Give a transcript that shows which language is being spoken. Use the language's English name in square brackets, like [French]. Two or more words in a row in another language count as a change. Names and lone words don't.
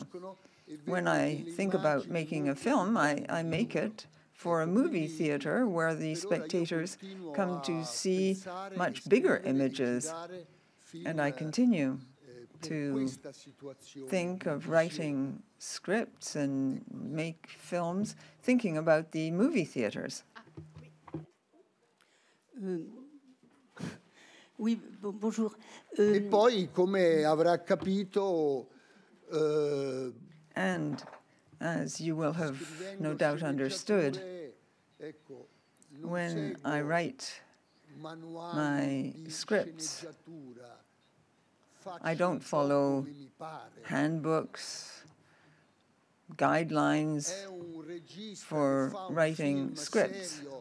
[English] When I think about making a film, I make it for a movie theater where the spectators come to see much bigger images, and I continue to think of writing scripts and make films thinking about the movie theaters. [French] Oui, bonjour. [Italian] E poi, come avrà capito, [English] and as you will have no doubt understood, when I write my scripts, I don't follow handbooks, guidelines for writing scripts.